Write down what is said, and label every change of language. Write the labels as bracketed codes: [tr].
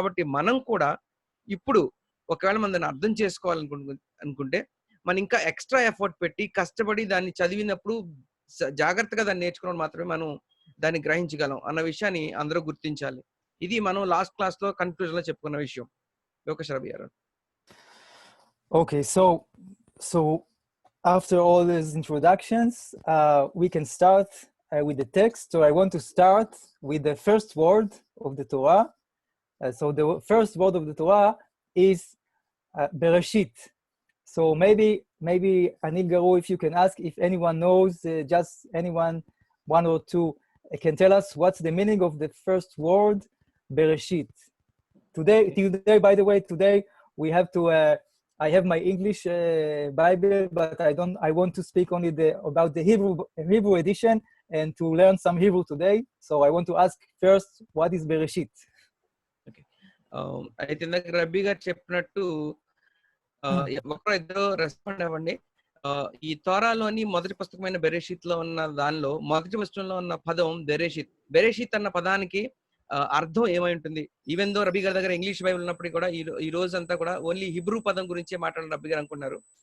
[te] కాబట్టి మనం కూడా ఇప్పుడు ఒకవేళ మనం దాన్ని అర్థం చేసుకోవాలనుకుంటే మనం ఇంకా ఎక్స్ట్రా ఎఫర్ట్ పెట్టి కష్టపడి దాన్ని చదివినప్పుడు జాగ్రత్తగా దాన్ని నేర్చుకోవడం మాత్రమే మనం దాన్ని గ్రహించగలం అన్న విషయాన్ని అందరూ గుర్తించాలి. ఇది మనం లాస్ట్ క్లాస్ లో కన్క్లూజన్ లో చెప్పుకున్న విషయం. [en] Yaron. Okay, so after all these introductions, we can start with the text. So I want to start with the first word of the Torah. So the first word of the Torah is Bereshith. So maybe Anil Garu, if you can ask if anyone knows, just anyone, one or two, can tell us what's the meaning of the first word, Bereshith. Today, by the way, today we have to. I have my English Bible, but I want to speak only about the Hebrew edition and to learn some Hebrew today. So I want to ask first, what is Bereshith? Okay. [te] అయితే ఇందాక రబ్బీ గారు చెప్పినట్టు ఒకరు ఇద్దరు respond అవ్వండి. ఈ తోరాలోని మొదటి పుస్తకమైన బెరేషిత్ లో ఉన్న దానిలో మొదటి పుస్తకంలో ఉన్న పదం బెరేషిత్ అన్న పదానికి అర్థం ఏమై ఉంటుంది? [en] even though [te] రబ్బీ గారి దగ్గర ఇంగ్లీష్ బైబిల్ ఉన్నప్పటికీ కూడా ఈ రోజు అంతా కూడా ఓన్లీ హిబ్రూ పదం గురించే మాట్లాడారు రబ్బీ గారు అనుకున్నారు.